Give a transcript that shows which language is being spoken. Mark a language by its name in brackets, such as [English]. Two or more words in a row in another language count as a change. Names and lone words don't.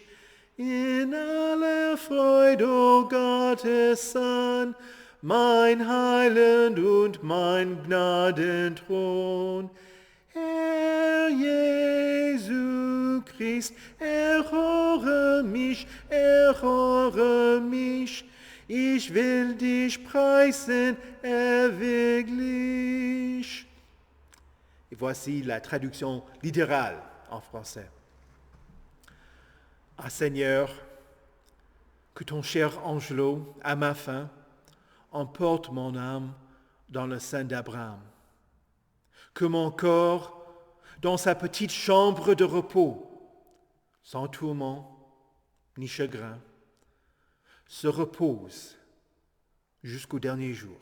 [German] In aller Freude, o Gottes Sohn, mein Heiland und mein Gnadenthron. Herr Jesu Christ, erhöre mich, ich will dich preisen ewiglich. [French] Et voici la traduction littérale en français. Ah Seigneur, que ton cher Angelo, à ma fin, emporte mon âme dans le sein d'Abraham. Que mon corps, dans sa petite chambre de repos, sans tourment ni chagrin, se repose jusqu'au dernier jour.